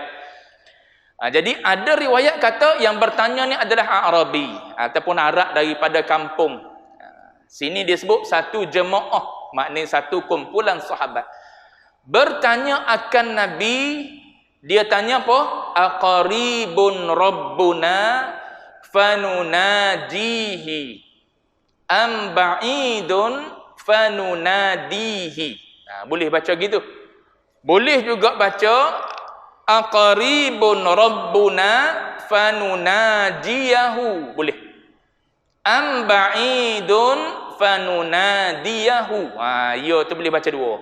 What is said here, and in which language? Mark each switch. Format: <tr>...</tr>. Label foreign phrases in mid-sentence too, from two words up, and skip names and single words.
<ms>Jadi ada riwayat kata yang bertanya ni adalah Arabi ataupun Arab daripada kampung. Sini dia sebut satu jemaah, maknanya satu kumpulan sahabat bertanya akan Nabi. Dia tanya apa?</ms> <ar>أقريب ربنا فنناجيه أم بعيد فنناديه.</ar> <ms>Boleh baca gitu. Boleh juga baca</ms> <ar>أقريب ربنا فنناجيه.</ar> <ms>Boleh.</ms> <ar>أم بعيد فنناديه.</ar> <ms>Ya tu boleh baca dua.</ms>